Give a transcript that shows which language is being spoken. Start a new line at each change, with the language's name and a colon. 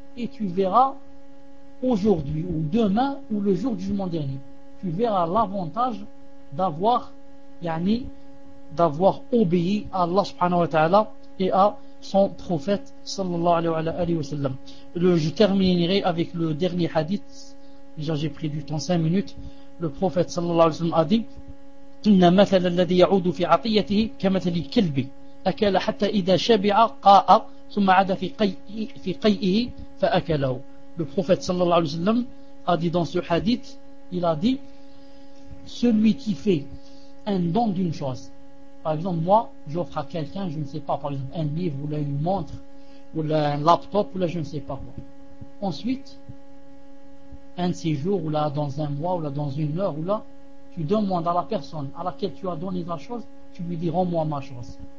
French: Et tu verras aujourd'hui, ou demain, ou le jour du jugement dernier, tu verras l'avantage d'avoir, d'avoir obéi à Allah subhanahu wa ta'ala et à son prophète sallallahu alayhi wa sallam. Je terminerai avec le dernier hadith. Déjà, j'ai pris du temps, 5 minutes. Le prophète sallallahu alayhi wa sallam a dit:
Arabic: إن مثل الذي يعود في عطيته كمثل الكلب أكل حتى إذا شبع قاء ثم عاد في قيئه فأكله.
French: Le prophète sallallahu alayhi wa sallam a dit dans ce hadith, il a dit: celui qui fait un don d'une chose Par exemple, moi, j'offre à quelqu'un, je ne sais pas, par exemple, un livre, ou là, une montre, ou là, un laptop, ou là, je ne sais pas quoi. Ensuite, un de ces jours, ou là, dans un mois, ou là, dans une heure, ou là, tu demandes à la personne à laquelle tu as donné la chose, tu lui dis, rends-moi ma chose.